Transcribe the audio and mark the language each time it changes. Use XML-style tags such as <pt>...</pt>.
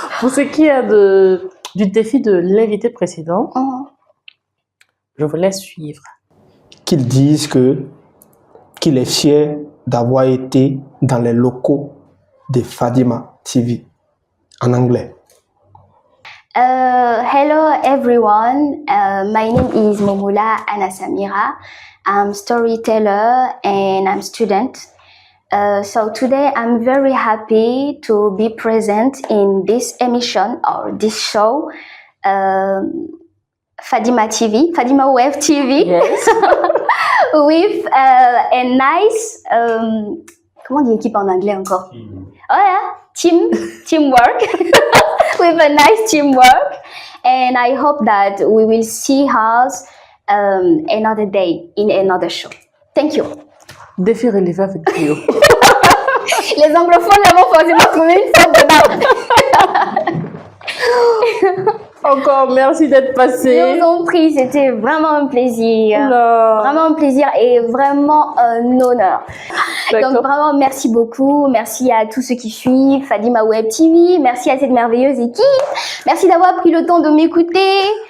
<fr>Pour ce qui est du défi de l'invité précédent, je vous laisse suivre. Qu'ils disent qu'il est fier d'avoir été dans les locaux de Fadima TV en anglais.</fr> <en>Hello everyone, my name is Momola Anasamira. I'm storyteller and I'm student. So today I'm very happy to be present in this emission or this show, Fadima TV, Fadima Web TV. Yes. With a nice,</en> <fr>comment on dit équipe en anglais encore?</fr> <en>Oh yeah, teamwork, with a nice teamwork. And I hope that we will see us another day in another show. Thank you.</en> <fr>Défi relevé avec brio. Les anglophones là vont forcément trouver une faute dedans. Encore merci d'être passé. Je vous en prie, c'était vraiment un plaisir. Oula. Vraiment un plaisir et vraiment un honneur. Donc vraiment merci beaucoup, merci à tous ceux qui suivent Fadima Web TV, merci à cette merveilleuse équipe, merci d'avoir pris le temps de m'écouter.</fr>